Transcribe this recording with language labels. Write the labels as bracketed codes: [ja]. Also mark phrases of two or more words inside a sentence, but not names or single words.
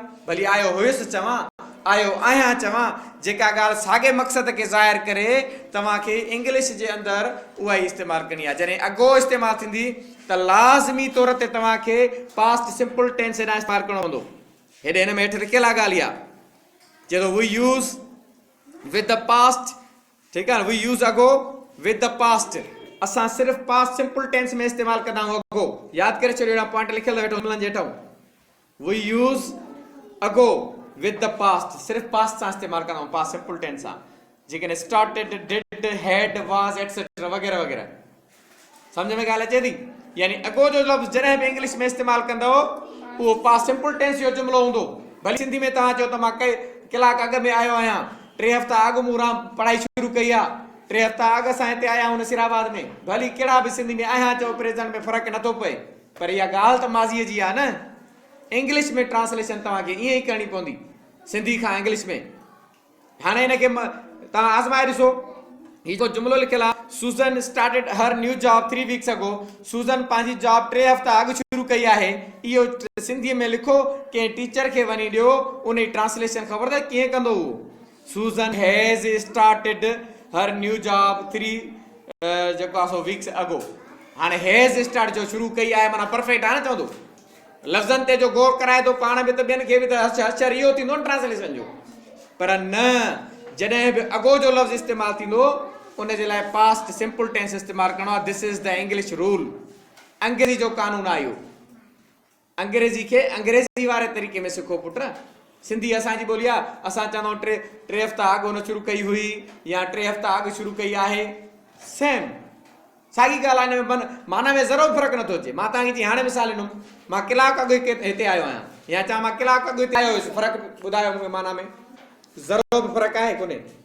[sd] भली आयो हुयुसि चवां, आयो आहियां चवां, जेका ॻाल्हि साॻे मक़सद खे ज़ाहिर करे तव्हांखे इंग्लिश जे अंदरि उहा ई इस्तेमालु करणी आहे। जॾहिं अॻो इस्तेमालु थींदी त लाज़मी तौर ते तव्हांखे [en] past simple tense [sd] हेॾां इस्तेमालु करणो हूंदो। हेॾे हिन में हेठि लिखियल आहे ॻाल्हि इहा, चए थो [en] we use with the past. [sd] ठीकु आहे न, [en] we use [sd] अॻो [en] with the past. [sd] असां सिर्फ़ु [en] past simple tense [sd] में इस्तेमालु कंदा आहियूं अॻो। यादि करे छॾियो, पॉइंट लिखियल वेठो हुननि जे हेठो, [en] we use [sd] अॻो [en] with the past, [sd] सिर्फ़ु पास्ट सां इस्तेमालु कंदा आहियूं, [en] past simple tense [sd] सां। [en] जेकॾहिं started, did, had, was, etcetera [sd] वग़ैरह वग़ैरह। सम्झ में ॻाल्हि अचे थी? यानी अॻो जो लफ़्ज़ जॾहिं बि इंग्लिश में इस्तेमालु कंदव उहो [en] past simple tense [sd] जो जुमिलो हूंदो। भली सिंधी में तव्हां चओ त मां कलाक अॻु में आयो आहियां, 3 हफ़्ता अॻु मूं पढ़ाई शुरू कई आहे, 3 हफ़्ता अॻु असां हिते आया आहियूं नसीराबाद में। भली कहिड़ा बि सिंधी में आहियां चओ, प्रेज़ेंट में फ़र्क़ु नथो पए, पर इहा ॻाल्हि त माज़ीअ जी आहे न। इंग्लिश में ट्रांसलेशन तव्हांखे ईअं ई करणी पवंदी, सिंधी खां इंग्लिश में। हाणे हिनखे तव्हां आज़माए ॾिसो, हीउ जुमिलो लिखियल आहे, [en] Susan started her new job 3 weeks [sd] अॻो। सुज़न पंहिंजी जॉब 3 हफ़्ता अॻु शुरू कई आहे। इहो सिंधीअ में लिखो, कंहिं टीचर खे वञी ॾियो, उन जी ट्रांसलेशन ख़बर अथव कीअं कंदो उहो। [en] Susan has started her new job 3 [sd] जेको आहे सो [en] वीक्स अगो। [sd] हाणे [en] has start [sd] जो शुरू कई आहे माना परफेक्ट आहे न चवंदो, लफ़्ज़नि ते जो गौर कराए थो पाण बि त ॿियनि खे बि त अचर इहो थींदो न ट्रांसलेशन जो। पर न, जॾहिं बि अगो जो लफ़्ज़ इस्तेमालु थींदो उन जे लाइ [en] past simple tense [sd] इस्तेमालु करिणो आहे। [en] this is the English rule, [sd] अंग्रेज़ी जो कानून आहे इहो। अंग्रेज़ी खे अंग्रेज़ी वारे तरीक़े में सिखो पुट। सिंधी असांजी ॿोली आहे, असां चवंदा आहियूं टे हफ़्ता अॻु हुन शुरू कई हुई या 3 हफ़्ता अॻु शुरू कई आहे, सेम साॻी ॻाल्हि आहे। हिन में माना में ज़रो फ़र्क़ु नथो अचे। मां तव्हांखे जीअं हाणे मिसाल ॾिनुमि, मां कलाकु अॻु हिते आयो आहियां या चवां मां कलाकु अॻु हिते आयो हुयुसि, फ़र्क़ु ॿुधायो मूंखे माना में, ज़रो बि फ़र्क़ु आहे कोन्हे।